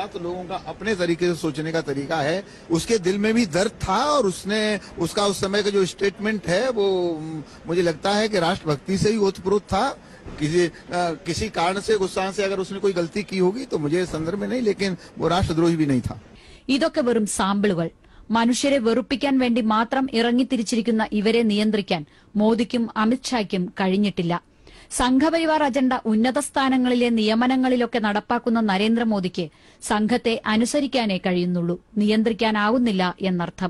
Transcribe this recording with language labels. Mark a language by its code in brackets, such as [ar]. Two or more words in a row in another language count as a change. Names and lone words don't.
[hi] तो लोगों का अपने तरीके से सोचने का तरीका है. उसके दिल में भी दर्द था और उसका उस समय का जो स्टेटमेंट है वो मुझे लगता है कि राष्ट्रभक्ति से ही ओतप्रोत था. किसी कारण से गुस्सा से अगर उसने कोई गलती की होगी तो मुझे संदर्भ में नहीं, लेकिन वो राष्ट्रद्रोही भी नहीं था. [ml] ഇതൊക്കെ വെറും സാമ്പിളുകൾ. മനുഷ്യരെ വെറുപ്പിക്കാൻ വേണ്ടി മാത്രം ഇറങ്ങിത്തിരിച്ചിരിക്കുന്ന ഇവരെ നിയന്ത്രിക്കാൻ മോദിക്കും അമിത്ഷായ്ക്കും കഴിഞ്ഞിട്ടില്ല. സംഘപരിവാർ അജണ്ട ഉന്നത സ്ഥാനങ്ങളിലെ നിയമനങ്ങളിലൊക്കെ നടപ്പാക്കുന്ന നരേന്ദ്രമോദിക്ക് സംഘത്തെ അനുസരിക്കാനേ കഴിയുന്നുള്ളൂ, നിയന്ത്രിക്കാനാവുന്നില്ല എന്നർത്ഥം.